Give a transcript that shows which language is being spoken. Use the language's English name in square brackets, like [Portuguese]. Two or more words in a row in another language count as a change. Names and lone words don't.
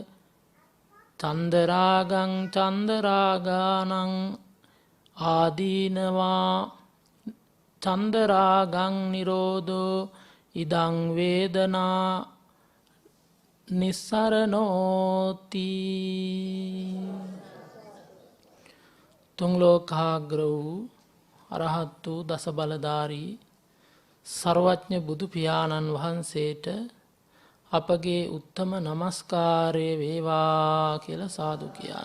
[Pali] චන්දරාගං චන්දරාගානං ආදීනවා චන්දරාගං නිරෝධෝ ඉදං වේදනා නිස්සරණෝති. [Sinhala] තුන් ලෝකාග්‍ර වූ අරහත් වූ දස බලධාරී සර්වඥ බුදු පියාණන් වහන්සේට අපගේ උත්තම නමස්කාරය වේවා කියලා සාදු කියන්න.